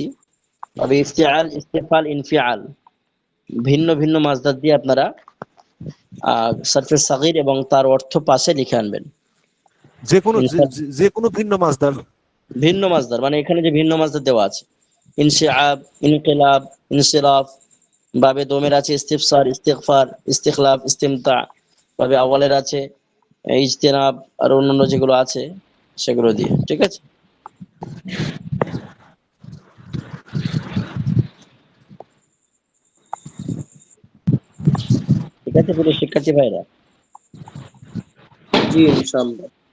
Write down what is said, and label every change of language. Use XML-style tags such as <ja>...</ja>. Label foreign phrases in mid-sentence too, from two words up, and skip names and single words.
<bn>তবে ইফতিআল, ইস্তেফাল, ইনফিআল ভিন্ন ভিন্ন মাজদার দিয়ে আপনারা</bn> <ar>صرف صغير</ar> <bn>এবং তার অর্থ পাশে লিখে আনবেন। যে কোনো ভিন্ন মাজদার, ভিন্ন মাজদার মানে এখানে যে ভিন্ন মাজদার দেওয়া আছে, ইনশিআব, ইনকিলাব, ইনসিরাফ, বাবে দোমের আছে ইস্তিফসার, ইস্তিগফার, ইস্তিখলাফ, ইস্তিমতা, বাবে আওয়ালের আছে ইজতিনাব, আর অন্যান্য যেগুলো আছে সেগুলো দিয়ে। ঠিক আছে, ঠিক আছে প্রিয় শিক্ষার্থী ভাইরা। জি ইনশাআল্লাহ।</bn>